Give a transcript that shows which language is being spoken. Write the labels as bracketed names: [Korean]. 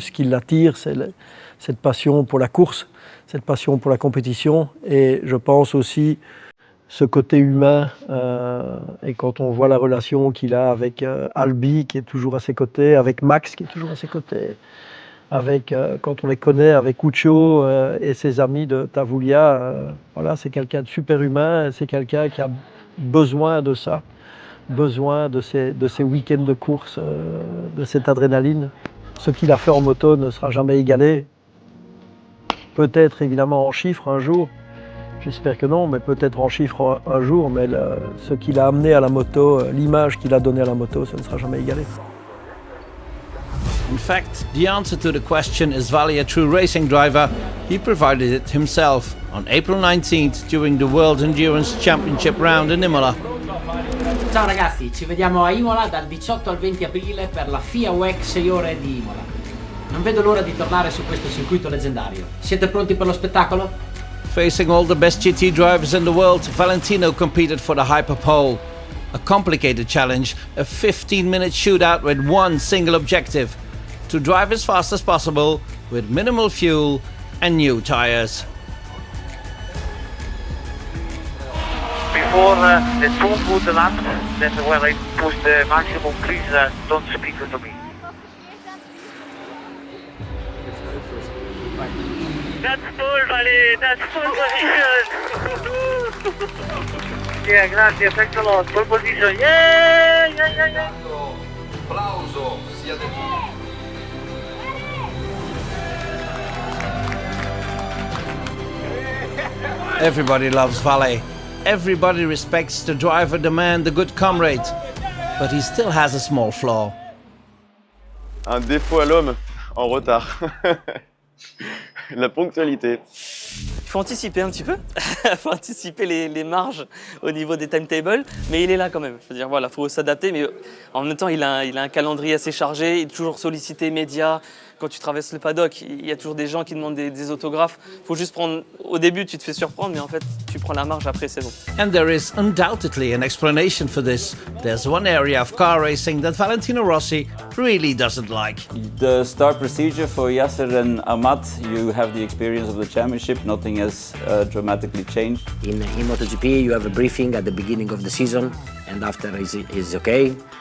[French] Ce qui l'attire, c'est cette passion pour la course, cette passion pour la compétition, et je pense aussi ce côté humain, et quand on voit la relation qu'il a avec Albi, qui est toujours à ses côtés, avec Max, qui est toujours à ses côtés, avec, quand on les connaît, avec Ucho et ses amis de Tavoulia, voilà, c'est quelqu'un de super humain, c'est quelqu'un qui a besoin de ça, besoin de ces week-ends de course, de cette adrénaline. Ce qu'il a fait en moto ne sera jamais égalé, peut-être évidemment en chiffres un jour. J'espère que non, mais peut-être en chiffres un jour, mais ce qu'il a amené à la moto, l'image qu'il a donnée à la moto, ça ne sera jamais égalé. [English] In fact, the answer to the question, is Vali a true racing driver, he provided it himself on April 19th during the World Endurance Championship round in Imola. [Italian] Ciao ragazzi, ci vediamo a Imola dal 18 al 20 aprile per la FIA WEC 6 ore di Imola. Non vedo l'ora di tornare su questo circuito leggendario. Siete pronti per lo spettacolo? [English] Facing all the best GT drivers in the world, Valentino competed for the Hyperpole. A complicated challenge, a 15-minute shootout with one single objective: to drive as fast as possible with minimal fuel and new tires. Before the 2 laps, that's when I push the maximum, please don't speak to me. That's full, Vali, that's full position. Yeah, grazie, thanks a lot. Full position, yeah. [Italian] Applauso sia di [English] Everybody loves Valet. Everybody respects the driver, the man, the good comrade. But he still has a small flaw. [French] Un défaut à l'homme, en retard. La ponctualité. Il faut anticiper un petit peu, il faut anticiper les marges au niveau des timetables, mais il est là quand même. Je veux dire, voilà, faut s'adapter, mais en même temps, il a un calendrier assez chargé, il est toujours sollicité médias, quand tu traverses le paddock, il y a toujours des gens qui demandent des autographes. Il faut juste prendre, au début tu te fais surprendre, mais en fait tu prends la marge, après c'est bon. [English] And there is undoubtedly an explanation for this. There's one area of car racing that Valentino Rossi really doesn't like. The start procedure for Yasser and Ahmad, you have the experience of the championship, nothing has dramatically changed. In MotoGP you have a briefing at the beginning of the season and after is okay.